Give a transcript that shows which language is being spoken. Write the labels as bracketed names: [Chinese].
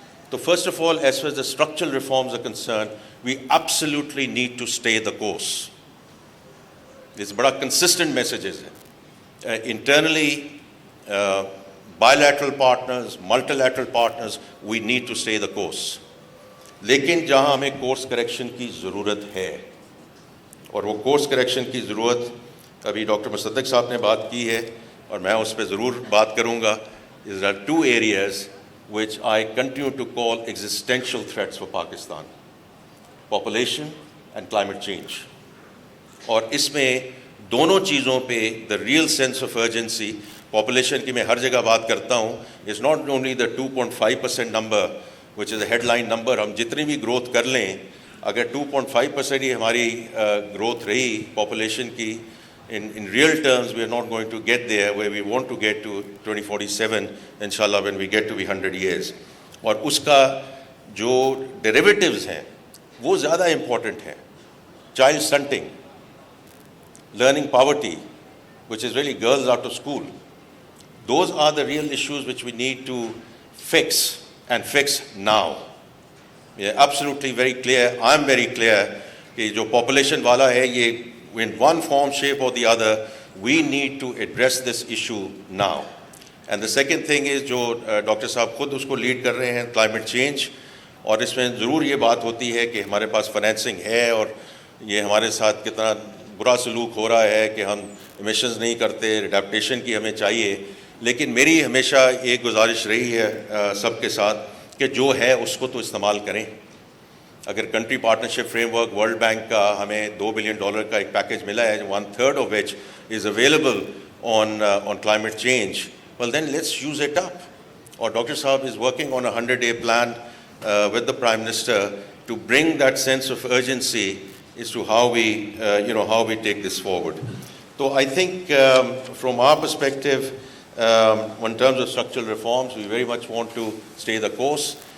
[English] تو first of all as far the structural reforms are concern we absolutely need to stay the course. [Urdu] یہ بڑا consistent messages ہے. [English] Internally, bilateral partners, multilateral partners, we need to stay the course. [Urdu] لیکن جہاں ہمیں course correction کی ضرورت ہے, اور وہ کورس کریکشن کی ضرورت ابھی ڈاکٹر مصدق صاحب نے بات کی ہے اور میں اس پہ ضرور بات کروں گا. [English] There are two areas which I continue to call existential threats for Pakistan: population and climate change. [Urdu] اور اس میں دونوں چیزوں پہ [English] the real sense of urgency, [Urdu] population کی میں ہر جگہ بات کرتا ہوں, [English] Is not only the 2.5% number which is a headline number. [Urdu] ہم جتنی بھی گروتھ کر لیں, اگر 2.5% ہی ہماری گروتھ رہی پاپولیشن کی, [English] in real terms we are not going to get there where we want to get to 2047 inshallah when we get to be 100 years. [Urdu] اور اس کا جو ڈیریویٹیوز ہیں وہ زیادہ امپورٹنٹ ہیں. [English] Child stunting, learning poverty, which is really girls out of school. Those are the real issues which we need to fix and fix now. We are absolutely very clear, I am very clear [Urdu] کہ جو population والا ہے یہ [English] in one form, shape or the other, we need to address this issue now. And the second thing is [Urdu] جو doctor صاحب خود اس کو lead کر رہے ہیں, [English] climate change. [Urdu] اور اس میں ضرور یہ بات ہوتی ہے کہ ہمارے پاس فائنینسنگ ہے اور یہ ہمارے ساتھ کتنا برا سلوک ہو رہا ہے کہ ہم ایمیشنز نہیں کرتے, اڈیپٹیشن کی ہمیں چاہیے. لیکن میری ہمیشہ ایک گزارش رہی ہے سب کے ساتھ کہ جو ہے اس کو تو استعمال کریں. اگر country partnership frame work world bank کا ہمیں $2 بلین کا ایک پیکیج ملا ہے, [English] 1/3 of which is available on climate change, well then let's use it up. [Urdu] اور ڈاکٹر صاحب [English] is working on a 100-day plan with the Prime Minister to bring that sense of urgency as to how we take this forward. So I think from our perspective, in terms of structural reforms, we very much want to stay the course.